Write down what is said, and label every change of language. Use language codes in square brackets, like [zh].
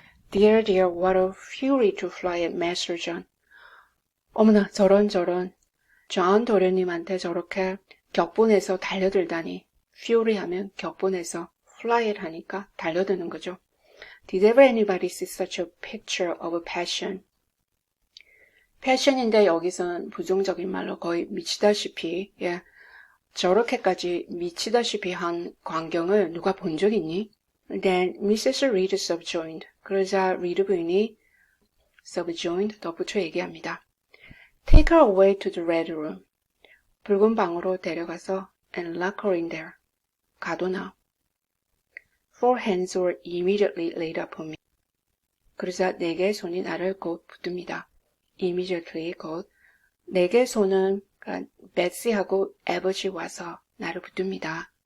[en] Dear, what a fury to fly at Master John. [ko] 어머나, 저런. 존 도련님한테 저렇게 격분해서 달려들다니. fury 하면 격분해서, fly it 하니까 달려드는 거죠. [en] Did ever anybody see such a picture of passion? [ko] passion인데 여기선 부정적인 말로 거의 미치다시피, 저렇게까지 미치다시피 한 광경을 누가 본 적 있니? [en] Then Mrs. Reed subjoined. [ko] 그러자 리드 부인이 subjoined 덧붙여 얘기합니다. [en] Take her away to the red room. [ko] 붉은 방으로 데려가서 [en] and lock her in there. [ko] 가둬놔. [en] Four hands were immediately laid upon me. [ko] 그러자 네 개의 손이 나를 곧 붙듭니다. Immediately 곧. 네 개의 손은 베시하고 에버지 와서 나를 붙듭니다.